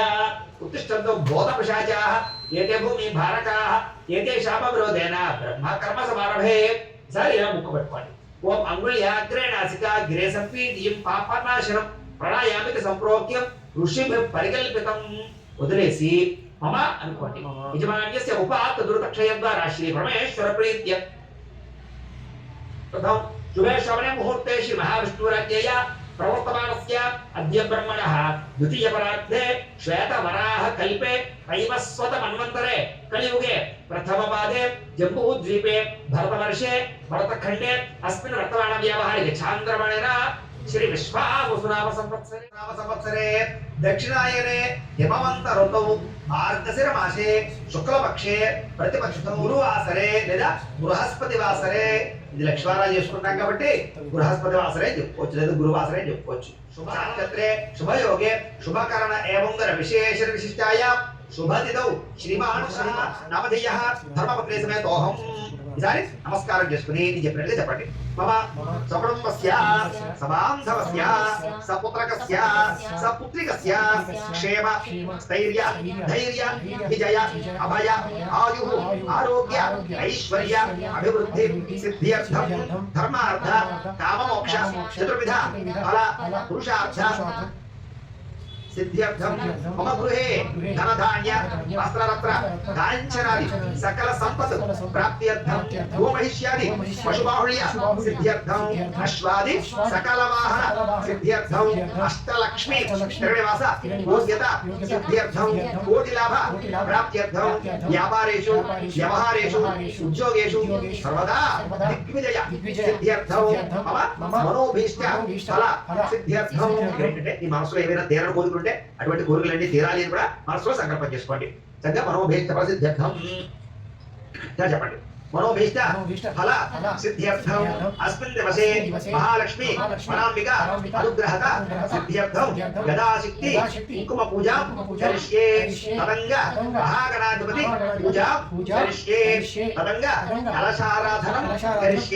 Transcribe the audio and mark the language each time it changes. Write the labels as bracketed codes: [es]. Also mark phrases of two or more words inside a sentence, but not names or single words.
[sa] ఉత్తిష్టంతో బోధ పిశాచాః ఏతే భూమి భారకాః ఏతే శాప విరోధేన బ్రహ్మ కర్మ సమారభే. [te] ఈసారి ఇలా ముక్కు పెట్టుకోండి. [sa] ఓం అంగుళ్యాగ్రే నాసికా గిరే సంపీడ్యం పాపనాశనం ప్రణాయామిక సంప్రోక్యం ఋషిభిః పరికల్పితం. [te] వదిలేసి మమ అనుకోండి. [sa] యజమాన్యస్య ఉపాత్త దుర్తక్షయ ద్వారా శ్రీ పరమేశ్వర ప్రీత్య प्रथम शुभे श्रवणे मुहूर्ते श्री महाविष्णुराज्ञया प्रवर्तमानस्य अद्य ब्रह्मणः द्वितीय परार्धे श्वेत वराह कल्पे वैवस्वत मन्वन्तरे कलियुगे प्रथम पादे जम्बूद्वीपे भरतवर्षे भरतखण्डे अस्मिन् वर्तमान व्यावहारिक चान्द्रमणेन श्री विश्वावसुनाम संवत्सरे दक्षिणायने हिमवंत ऋतौ मार्गशिर मासे शुक्लपक्षे प्रतिपक्षतो गुरुवासरे లేదా బృహస్పతి వాసరే. [te] ఇది లక్ష్మీవారాలు చేసుకుంటాం కాబట్టి [sa] బృహస్పతి వాసరే [te] చెప్పుకోవచ్చు, లేదా గురువాసరే చెప్పుకోవచ్చు. [sa] శుభ నక్షత్రే శుభయోగే శుభకరణ ఏవంగర విశేష విశిష్టాయ శుభతిథౌ శ్రీమాన్ నామధేయః ధర్మపత్రే సమేతోహం. [te] ఈసారి నమస్కారం చేసుకుని నేను చెప్పినట్లుగా చెప్పండి. [sa] మమ సకుటుంబస్య సబాంధవస్య సపుత్రకస్య సపుత్రికస్య క్షేమ స్థైర్య ధైర్య విజయ అభయ ఆయు ఆరోగ్య ఐశ్వర్య అభివృద్ధి సిద్ధ్యర్థం ధర్మార్థ కామమోక్ష చతుర్విధ ఫల పురుషార్థ सिद्ध्यर्थम मम गृहे धनधान्य वस्त्ररत्र कांचनादि सकल संपत् प्राप्त्यर्थम गोमहिष्यादि पशुबाहुल्य सिद्ध्यर्थम अश्वादि सकल वाहन सिद्ध्यर्थम अष्टलक्ष्मी त्रिनिवास भोग्यता सिद्ध्यर्थम कोटि लाभ प्राप्त्यर्थम व्यापारेषु व्यवहारेषु उद्योगेषु सर्वदा दिग्विजय सिद्ध्यर्थम मम मनोभीष्ट फल सिद्ध्यर्थम. [te] ఈ మనసులో ఏమైనా తీరని కోరికలుంటే అటువంటి కోరికలన్నీ తీరాలి అని కూడా మనసులో సంకల్పం చేసుకోండి. చక్కగా [sa] మనోభీష్ట ప్రసిద్ధ్యర్థం [te] చెప్పండి. [sa] మనోభీష్ట ఫల సిద్ధ్యర్థం అస్మిన్ దివసే మహాలక్ష్మి పరాంబిక అనుగ్రహత సిద్ధ్యర్థం యథాశక్తి కుంకుమ పూజ కరిష్యే తదంగ మహాగణాధిపతి పూజ కరిష్యే తదంగ కలశారాధనం కరిష్యే.